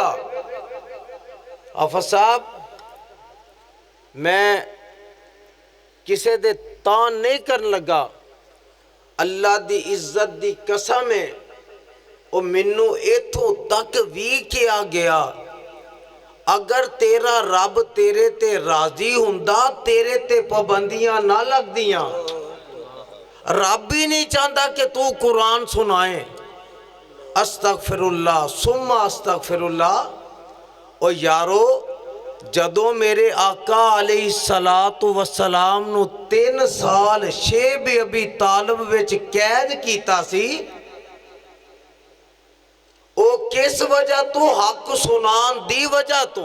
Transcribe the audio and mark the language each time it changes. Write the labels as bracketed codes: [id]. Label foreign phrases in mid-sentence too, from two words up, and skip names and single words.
[pa] آفا صاحب، میں کسے دے تان نہیں کرن لگا، اللہ دی عزت دی قسم ہے وو مینوں اتھوں تک بھی کیا گیا، اگر تیرا رب تیرے تے راضی ہوندا تیرے تے پابندیاں نہ لگدیاں. [ur] رب ہی نہیں چاہتا کہ تو قرآن سنائے. [ar] أستغفر الله ثم أستغفر الله. [pa] او یارو، جدوں میرے آقا [ar] عليه الصلاة والسلام [pa] نوں 3 سال شعب ابی طالب وچ قید کیتا سی، او کس وجہ توں حق سنان دی وجہ توں.